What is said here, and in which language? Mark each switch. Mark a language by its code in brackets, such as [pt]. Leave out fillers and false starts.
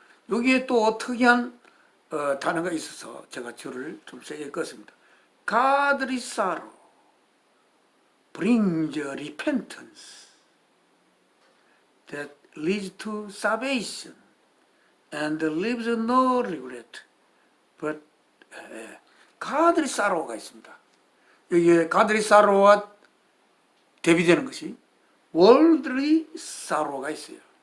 [ko] 여기에 또 특이한 단어가 있어서 제가 줄을 좀 세게 껐습니다. [en] Godly sorrow brings repentance that leads to salvation and leaves no regret. But godly sorrow가 [ko] 있습니다. 여기에 godly sorrow와 대비되는 것이 worldly sorrow가 있어요.